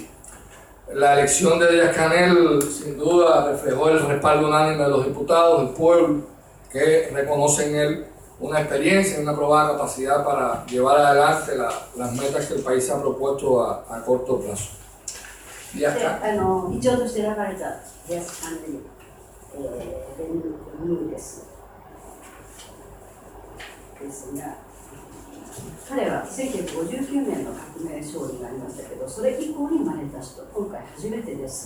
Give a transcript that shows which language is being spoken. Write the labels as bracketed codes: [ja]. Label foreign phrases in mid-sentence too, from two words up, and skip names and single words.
[es] La elección de Díaz-Canel sin duda reflejó el respaldo unánime de los diputados, del pueblo, que reconocen en él una experiencia y una probada capacidad para llevar adelante las metas que el país se ha propuesto a corto plazo. [ja] 議長として選ばれたディアス・カネル・ベンヌーですが、彼は1959年の革命勝利がありましたけど、それ以降に生まれた人、今回初めてです。